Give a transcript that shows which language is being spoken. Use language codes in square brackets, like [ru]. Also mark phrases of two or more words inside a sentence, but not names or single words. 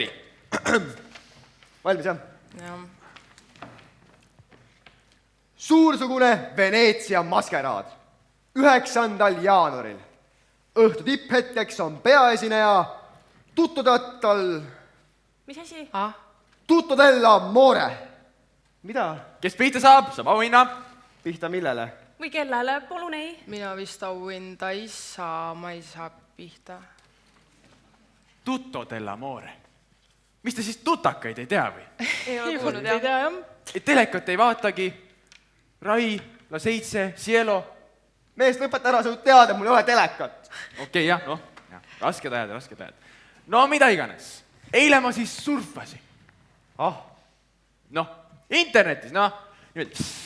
[et] Valmis, jah? Suursugune Veneetsia maskeraad. 9. jaanuaril. Õhtu tipphetkeks on peaesineja Tuttodattal... Mis asi? Tutto dell'amore. Mida? Kes pihta saab auhinna. Pihta millele? Või kellele? Palun ei. Mina vist auhinda ei saa, ma ei saa pihta. Tutto dell'amore. Mis te siis tutakaid ei tea või? Ei ole kuulnud, jah. Telekat ei vaatagi. Rai, La 7, Cielo. Meest lõpeta ära, sa tead, et mul ei ole telekat. Okei, jah, raske tajad. No mida iganes. Eile ma siis surfasin. Internetis, niimoodi.